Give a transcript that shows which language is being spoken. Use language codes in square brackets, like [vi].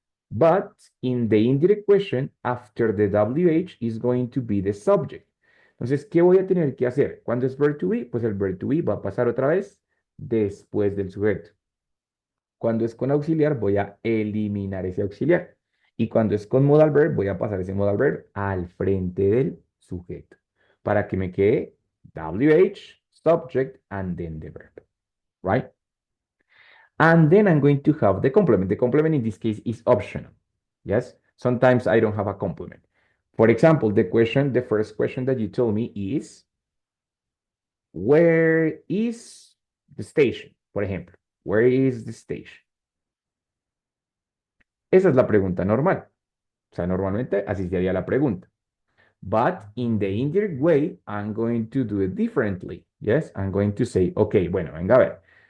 [en] But in the indirect question, after the WH is going to be the subject. [es] Entonces, ¿qué voy a tener que hacer? Cuando es verb to be, pues el verb to be va a pasar otra vez después del sujeto. Cuando es con auxiliar, voy a eliminar ese auxiliar. Y cuando es con modal verb, voy a pasar ese modal verb al frente del sujeto. Para que me quede [en] WH, subject, and then the verb. Right? And then I'm going to have the complement. The complement in this case is optional. Yes, sometimes I don't have a complement. For example, the first question that you told me is, where is the station? [es] Por ejemplo, [en] where is the station? [es] Esa es la pregunta normal. O sea, normalmente así sería la pregunta. [en] But in the indirect way, I'm going to do it differently. Yes, I'm going to say, okay, [es] bueno, venga a ver.